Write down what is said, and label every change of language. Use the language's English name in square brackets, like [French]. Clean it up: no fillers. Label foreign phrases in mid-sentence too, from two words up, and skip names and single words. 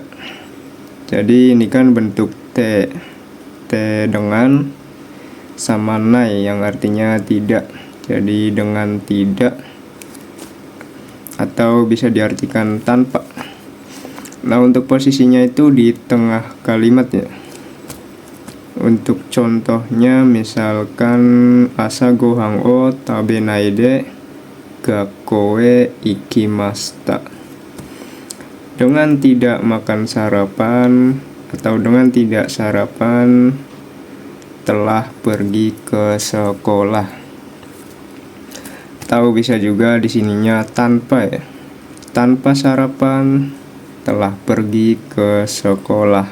[Indonesian] Jadi ini kan bentuk T dengan sama nai yang artinya tidak. Jadi dengan tidak atau bisa diartikan tanpa. Nah, untuk posisinya itu di tengah kalimat ya. Untuk contohnya misalkan [Japanese] 朝ご飯を食べないで学校へ行きました. [Indonesian] Dengan tidak makan sarapan atau dengan tidak sarapan telah pergi ke sekolah. Tahu bisa juga di sininya tanpa ya. Tanpa sarapan telah pergi ke sekolah.